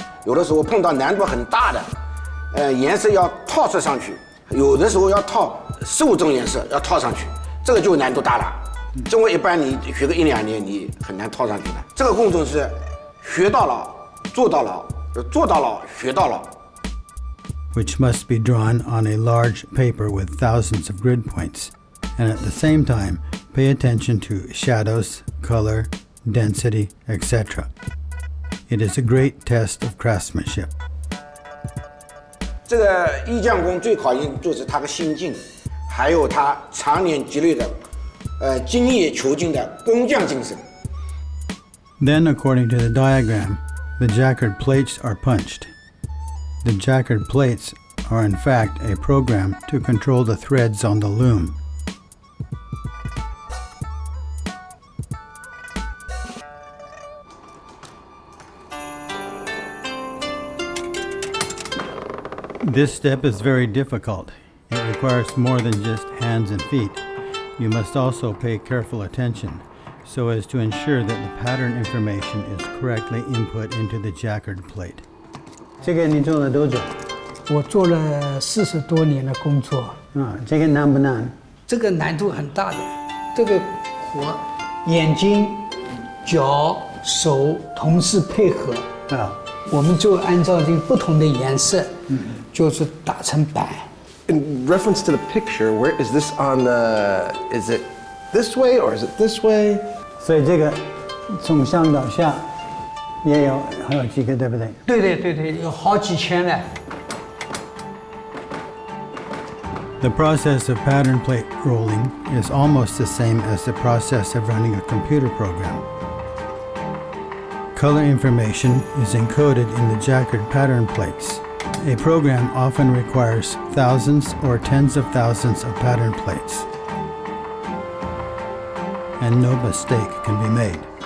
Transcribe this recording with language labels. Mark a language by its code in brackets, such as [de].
[zh] 有的时候碰到难度很大的，颜色要套色上去，有的时候要套15种颜色要套上去，这个就难度大了。中国一般你学个1、2年，你很难套上去的。这个工种是学到老，做到老，做到老，学到老。 [en] Which must be drawn on a large paper with thousands of grid points, and at the same time pay attention to shadows, color, density, etc. It is a great test of craftsmanship. [zh] 这个衣匠工最考验就是他的心境，还有他常年积累的精益求精的工匠精神。 [en] Then, according to the diagram, the jacquard plates are punched. The jacquard plates are in fact a program to control the threads on the loom. This step is very difficult. It requires more than just hands and feet. You must also pay careful attention. so as to ensure that the pattern information is correctly input into the jacquard plate. [zh] 这个你做了多久？我做了40多年的工作。这个难不难？这个难度很大的，这个活，眼睛、脚、手同时配合我们就按照这个不同的颜色，就是打成板。 [en] In reference to the picture, where is this on the? Is it this way or is it this way? [zh] 所以这个从上到下也有还有几个，对不对？对，有好几千呢。 [en] The process of pattern plate rolling is almost the same as the process of running a computer program. Color information is encoded in the jacquard pattern plates. A program often requires thousands or tens of thousands of pattern plates, and no mistake can be made.